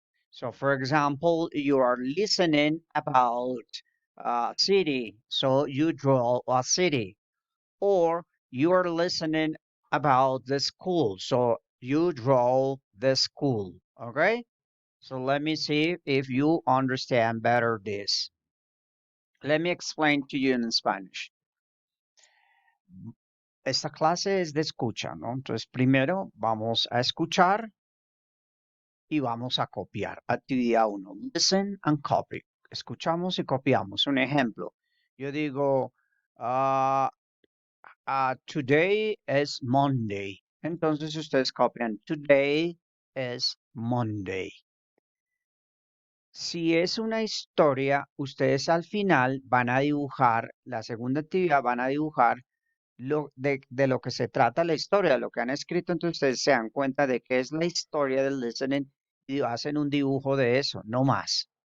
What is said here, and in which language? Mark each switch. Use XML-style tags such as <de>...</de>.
<en>So, for example, you are listening about a city, so you draw a city, or you are listening about the school, so you draw the school. Okay? So let me see if you understand better this. Let me explain to you in Spanish.</en> <es>Esta clase es de escucha, ¿no? Entonces, primero vamos a escuchar y vamos a copiar. Actividad uno,</es> <en>listen and copy.</en> <es>Escuchamos y copiamos. Un ejemplo, yo digo, ah,</es> <en>today is Monday.</en> <es>Entonces ustedes copian,</es> <en>today is Monday.</en> <es>Si es una historia, ustedes al final van a dibujar, la segunda actividad van a dibujar de lo que se trata la historia, de lo que han escrito, entonces ustedes se dan cuenta de que es la historia del listening y hacen un dibujo de eso, no más.</es>